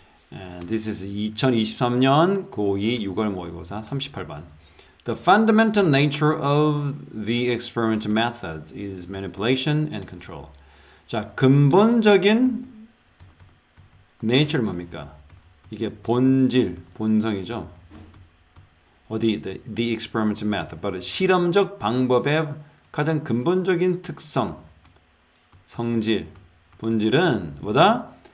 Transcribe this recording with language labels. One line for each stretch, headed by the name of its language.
English: And this is
Korean: 2023년 고2 6월 모의고사 38번.
English: The fundamental nature of the experimental method is manipulation and control.
Korean: 자, 근본적인 nature 뭡니까? 이게 본질, 본성이죠. 어디
English: the experimental method,
Korean: 바로 실험적 방법의 가장 근본적인 특성, 성질, 본질은 뭐다?